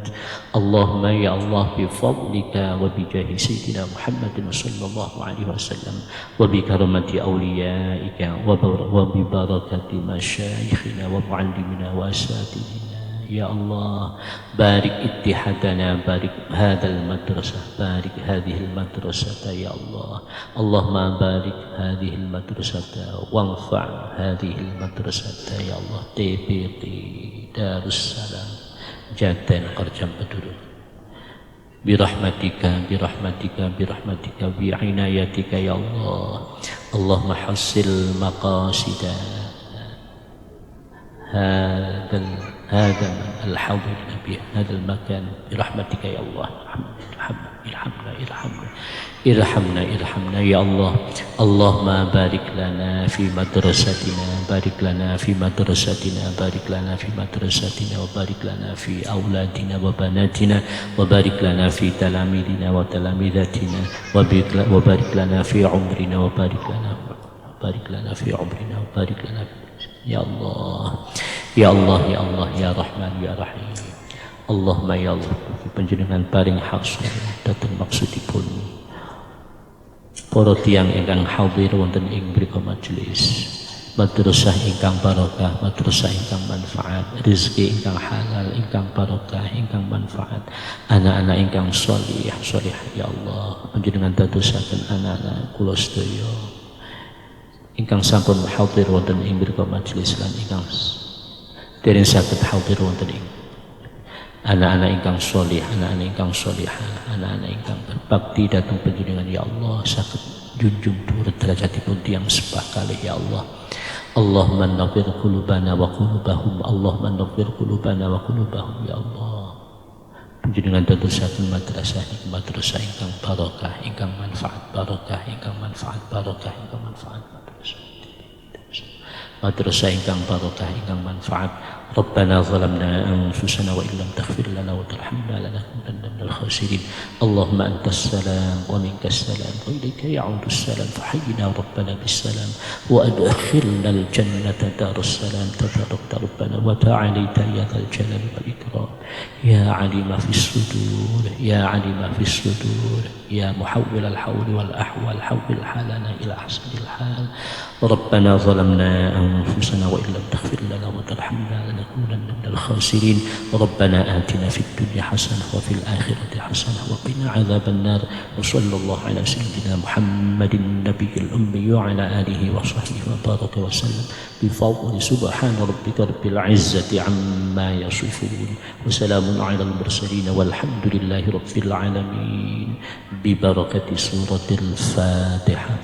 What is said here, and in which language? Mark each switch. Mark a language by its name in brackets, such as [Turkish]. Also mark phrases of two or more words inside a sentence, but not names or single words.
[Arabic] اللهم يا الله بفضلك وبجاه سيدنا محمد صلى الله عليه وسلم وبكرمة أوليائك وببركة مشايخنا ومعلمنا وأساتذتنا يا الله بارك اتحادنا، بارك هذا المدرسة، بارك هذه المدرسة يا الله. اللهم بارك هذه المدرسة وانفع هذه المدرسة يا الله. TPT Darussalam Jaten Kerjam Beduru برحمتك برحمتك برحمتك بعنايتك يا الله. اللهم حصل مقاصد هذا الحاضر في هذا المكان برحمتك يا الله. ارحمنا يا الله. اللهم بارك لنا في مدرستنا، بارك لنا في مدرستنا، بارك لنا في مدرستنا، وبارك لنا في أولادنا وبناتنا، وبارك لنا في تلاميذنا وتلاميذاتنا، وبارك لنا في عمرنا، وبارك لنا في عمرنا، وبارك لنا يا الله، يا الله، يا الله، يا رحمن، يا رحيم. اللهم يا الله, [Javanese] panjenengan paring hasil dateng maksudipun para tiyang ingkang hadir wonten ing mriku majelis. Madrasah ingkang barokah, madrasah ingkang manfaat, rezeki ingkang halal, ingkang barokah, ingkang manfaat, anak-anak ingkang sholih, sholihah [Arabic] يا الله. [Javanese] Panjenengan dadosaken anak-anak kula sedaya ingkang sampun hadir wonten ing mriku majelis lan ingkang dereng saged hadir wonten ing anak-anak ingkang sholih, anak-anak ingkang sholihah, anak-anak ingkang berbakti dhateng panjenengan [Arabic] يا الله, [Javanese] saged junjung dhuwur derajatipun tiyang sepah kalih [Arabic] يا الله. اللهم نور قلوبنا وقلوبهم، اللهم نور قلوبنا وقلوبهم يا الله. [Javanese] Panjenengan dadosaken madrasah niki madrasah ingkang barokah, ingkang manfaat, barokah, ingkang manfaat, barokah, ingkang manfaat. Madrasah ingkang barokah, ingkang manfaat. [Arabic] ربنا ظلمنا أنفسنا وإن لم تغفر لنا وترحمنا لنكونن من الخاسرين. اللهم أنت السلام ومنك السلام وإليك يعود السلام فحينا ربنا بالسلام وأدخلنا الجنة دار السلام تباركت ربنا وتعاليت يا ذا الجلال والإكرام. يا عالم في الصدور، يا عالم في الصدور، يا محول الحول والأحوال، حول حالنا إلى أحسن الحال. ربنا ظلمنا أنفسنا وإن لم تغفر لنا وترحمنا لنكونن من الخاسرين. ربنا آتنا في الدنيا حسنة وفي الآخرة حسنة وقنا عذاب النار. وصلى الله على سيدنا محمد النبي الأمي وعلى آله وصحبه وبارك وسلم بفضل سبحان ربك رب العزة عما يصفون وسلام على المرسلين والحمد لله رب العالمين ببركة سورة الفاتحة.